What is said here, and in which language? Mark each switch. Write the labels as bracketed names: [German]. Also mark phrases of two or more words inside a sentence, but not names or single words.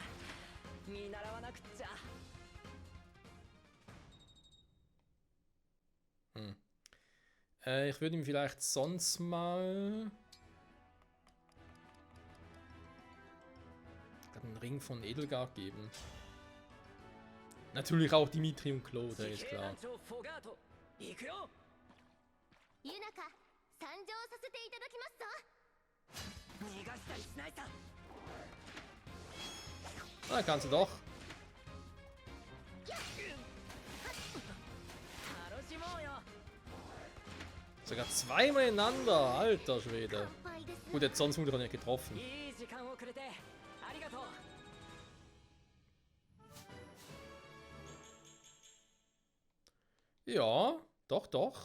[German] Ich würde ihm vielleicht sonst mal. Ich glaube, einen Ring von Edelgard geben. Natürlich auch Dimitri und Claude, ist klar. [Japanese] ユナカ参上させていただきますぞ。逃がしたりしないさ。 [German] Ah, kannst du doch. Sogar zweimal ineinander, alter Schwede. Gut, jetzt sonst wurde er nicht getroffen. Ja, doch, doch.